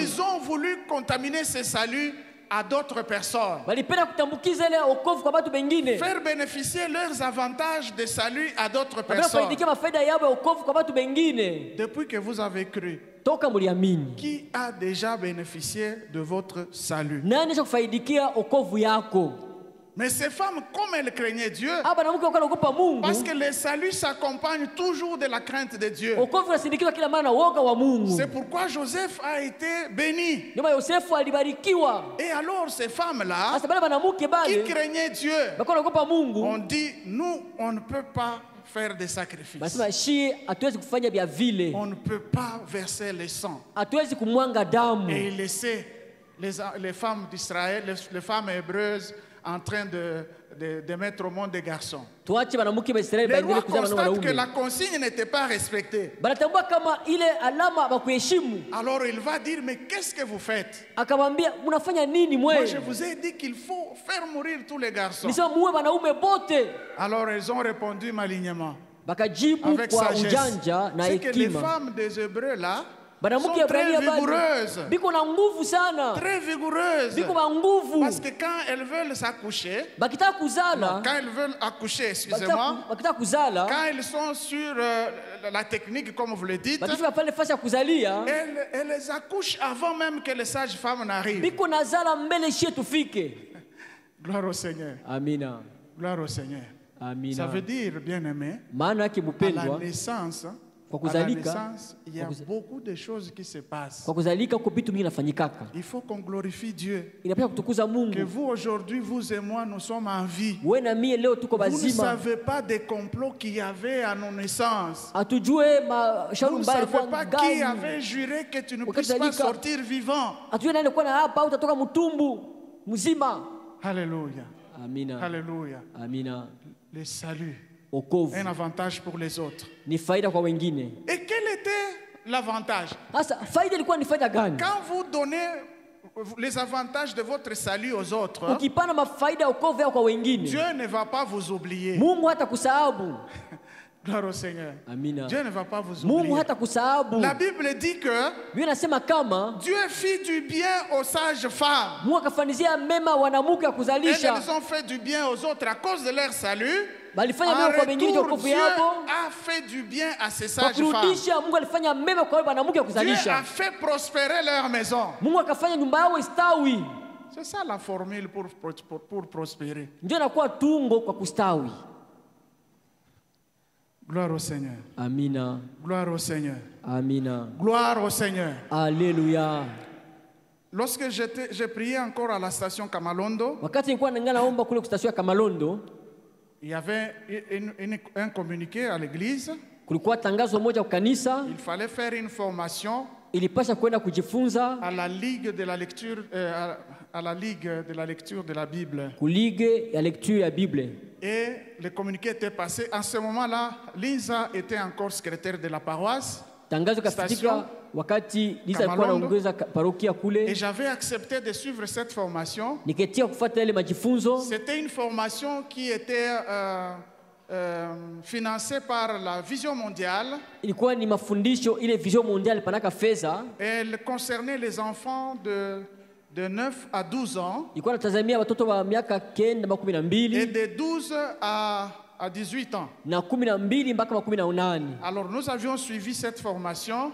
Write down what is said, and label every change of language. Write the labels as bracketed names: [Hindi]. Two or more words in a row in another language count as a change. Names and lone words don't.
[French] ils ont voulu contaminer ce salut à d'autres personnes. [Swahili] Walipenda kutambukiza ile wokovu kwa watu wengine. [French] Faire bénéficier leurs avantages de salut à d'autres [Swahili] Wanapenda [French] personnes. [Swahili] kufaidikia mafaida yao ya wokovu kwa watu wengine. [French] Depuis que vous avez cru, [Swahili] Toka muliamini. [French] qui a déjà bénéficié de votre salut? [Swahili] Nani anaweza kufaidikia wokovu yako? [French] Mais ces femmes, comme elles craignaient Dieu, [Swahili] Hapa banamuke wanaogopa Mungu. [French] parce que le salut s'accompagne toujours de la crainte de Dieu. [Swahili] Wokovu unasindikizwa kila mara na woga wa Mungu. [French] C'est pourquoi Joseph a été béni. [Swahili] Ndio maana Yosefu alibarikiwa. [French] Et alors ces femmes-là, [Swahili] Sasa bale banamuke [French] qui [Swahili] bale [French] craignaient Dieu, [Swahili] bako wanaogopa Mungu. [French] on dit, nous, on ne peut pas faire des sacrifices. [Swahili] Basema shi hatuwezi kufanya vya vile. [French] On ne peut pas verser le sang [Swahili] Hatuwezi kumwanga damu. [French] et laisser les femmes d'Israël, les femmes hébreuses en train de mettre au monde des garçons. [Swahili] Tuache banamuke ba Israeli [French] Les rois [Swahili] baendelee kuzaa na [French] constatent que [Swahili] wanaume. [French] la consigne n'était pas respectée. [Swahili] Banatambua kama ile alama bakuheshimu. [French] Alors il va dire, mais qu'est-ce que vous faites? [Swahili] Akamwambia mnafanya nini [French] Moi, [Swahili] mwe? [French] je vous ai dit qu'il faut faire mourir tous les garçons. [Swahili] Nisema muue wanaume bote. [French] Alors ils ont répondu malignement, [Swahili] Bakajibu [French] avec [Swahili] kwa [French] sagesse. [Swahili] ujanja na [French] C'est que les [Swahili] hekima. [French] femmes des Hébreux là sont [Swahili] Banamuke [French] très [Swahili] Ibrania [French] vigoureuses. [Swahili] bali biko na nguvu sana. [French] Très vigoureuses. [Swahili] Biko na nguvu. [French] Parce que quand elles veulent s'accoucher, [Swahili] Bakitaka kuzala, [French] quand elles veulent accoucher, excusez-moi, [Swahili] bakitaka kuzala, [French] quand elles sont sur la technique, comme vous le dites, [Swahili] bakifika pale fasi ya kuzalia, [French] elles accouchent avant même que les sages-femmes n'arrivent. [Swahili] biko nazala mbele shie tufike. [French] Gloire au Seigneur. [Swahili] Amina. [French] Gloire au Seigneur. Ça [Swahili] Amina. [French] veut dire, bien-aimé, [Swahili] Maana yake [French] à la [Swahili] mpendwa, [French] naissance, [Swahili] kwa [French] à la [Swahili] kuzalika, [French] naissance, il y a beaucoup de choses qui se passent. [Swahili] kwa kuzalika huko vitu vingi nafanyikaka. [French] Il faut qu'on glorifie Dieu. [Swahili] Inapaswa kutukuza [French] Que [Swahili] Mungu. [French] vous aujourd'hui, vous et moi, nous sommes en vie. [Swahili] Wewe na mie leo tuko [French] Vous ne [Swahili] bazima. [French] savez pas des complots qu'il y avait à nos naissances. [Swahili] Hatujue mashauri [French] Vous ne [Swahili] mbaya [French] savez [Swahili] kwa [French] pas qui avait [Swahili] gani. [French] juré que tu ne [Swahili] Wakati [French] puisses pas [Swahili] zalika. [French] sortir vivant. [Swahili] Hatujue nani alikuwa na hapa au utatoka mtumbu mzima. [French] Alléluia. [Swahili] Amina. [French] Alléluia. [Swahili] Amina. [French] Le salut, [Swahili] Wokovu [French] un avantage pour les autres. [Swahili] ni faida kwa wengine. [French] Et quel était l'avantage? [Swahili] Sasa faida ilikuwa ni faida gani? [French] Quand vous donnez les avantages de votre salut aux autres, [Swahili] Ukipana mafaida ya wokovu yao kwa wengine, [French] Dieu ne va pas vous oublier. [Swahili] Mungu hata kusahau. [French] Gloire au Seigneur. [Swahili] Amina. [French] Dieu ne va pas vous [Swahili] Mungu [French] oublier. [Swahili] hata kusahabu. [French] La Bible dit que [Swahili] Biblia inasema kama [French] Dieu fit du bien aux sages femmes. [Swahili] Mungu akafanizia mema wanamke wa [French] Elles [Swahili] kuzalisha. [French] ils ont fait du bien aux autres à cause de leur salut. [Swahili] Balifanya [French] En [Swahili] mema kwa wengine kwa [French] retour, [Swahili] wokovu [French] Dieu [Swahili] yao. [French] a fait du bien à ces [Swahili] Kwa [French] sages femmes. [Swahili] kurudisha, Mungu alifanya mema kwa wale wanamke wa [French] Dieu [Swahili] kuzalisha. [French] a fait prospérer leur maison. [Swahili] Mungu akafanya nyumba yao istawi. [French] C'est ça la formule pour prospérer. [Swahili] Ndio inakuwa tungo kwa kustawi. [French] Gloire au Seigneur. [Swahili] Amina. [French] Gloire au Seigneur. [Swahili] Amina. [French] Gloire au Seigneur. Alléluia. Lorsque j'ai prié encore à la station Kamalondo, [Swahili] Wakati nilikuwa naomba kule kustasio ya Kamalondo, [French] il y avait un communiqué à l'église. [Swahili] kulikuwa tangazo moja kwa kanisa, [French] Il fallait faire une formation [Swahili] ilipasha kwenda kujifunza [French] à la ligue de la lecture, à la ligue de la lecture de la Bible. [Swahili] kulige ya lecture ya Bible. [French] Et le communiqué était passé. En ce moment-là, Lisa était encore secrétaire de la paroisse. [Swahili] Tangazo kafitika wakati Lisa alikuwa Kamalondo. anaongoza parokia [French] Et [Swahili] kule, [French] j'avais accepté de suivre cette formation. [Swahili] niketia kufuata ile majifunzo. [French] C'était une formation qui était financée par la Vision mondiale. [Swahili] Ilikuwa ni mafundisho ile vision mondiale panaka fedha, [French] Elle concernait les enfants de 9 à 12 ans [Swahili] ilikuwa natazamia watoto wa miaka 9 mpaka [French] et 12 de 12 à 18 ans. [Swahili] na 12 mpaka 18. [French] Alors nous avions suivi cette formation